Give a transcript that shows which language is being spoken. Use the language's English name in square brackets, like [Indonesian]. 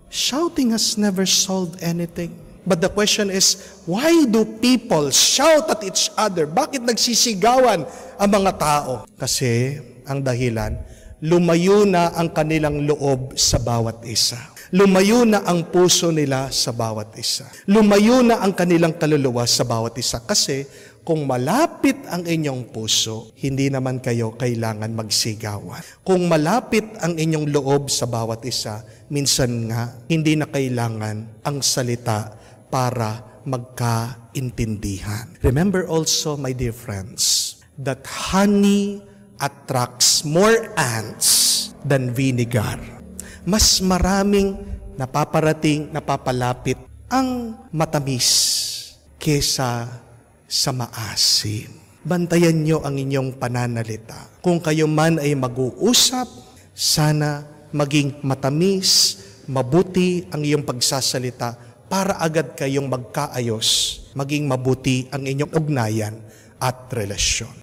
[English] Shouting has never solved anything. But the question is, why do people shout at each other? [Filipino] Bakit nagsisigawan ang mga tao? Kasi, ang dahilan, lumayo na ang kanilang loob sa bawat isa. Lumayo na ang puso nila sa bawat isa. Lumayo na ang kanilang kaluluwa sa bawat isa. Kasi, kung malapit ang inyong puso, hindi naman kayo kailangan magsigawan. Kung malapit ang inyong loob sa bawat isa, minsan nga, hindi na kailangan ang salita para magkaintindihan. [English] Remember also, my dear friends, that honey attracts more ants than vinegar. [Filipino] Mas maraming napapalapit ang matamis kesa sa maasim. Bantayan nyo ang inyong pananalita. Kung kayo man ay mag-uusap, sana maging matamis, mabuti ang iyong pagsasalita para agad kayong magkaayos, maging mabuti ang inyong ugnayan at relasyon.